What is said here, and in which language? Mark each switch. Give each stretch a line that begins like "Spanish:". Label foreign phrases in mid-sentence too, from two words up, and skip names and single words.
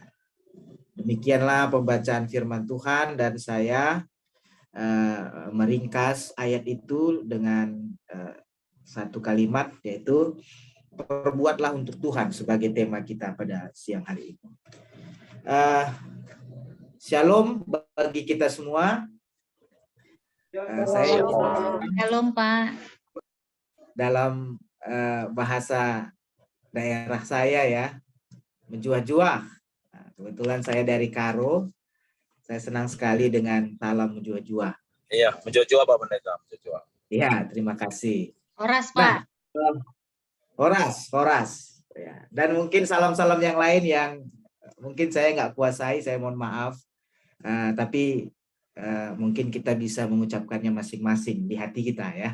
Indonesian: Demikianlah pembacaan firman Tuhan, dan saya meringkas ayat itu dengan satu kalimat, yaitu perbuatlah untuk Tuhan sebagai tema kita pada siang hari ini. Shalom bagi kita semua. Saya Shalom, Pak. dalam bahasa daerah saya ya, menjuah-juah. Nah, kebetulan saya dari Karo. Saya senang sekali dengan salam menjuah-juah. Iya, menjuah-juah Pak Pendeta, menjuah-juah. Iya, terima kasih. Horas, Pak. Horas. Ya. Dan mungkin salam-salam yang lain yang mungkin saya nggak kuasai, saya mohon maaf. Tapi mungkin kita bisa mengucapkannya masing-masing di hati kita ya.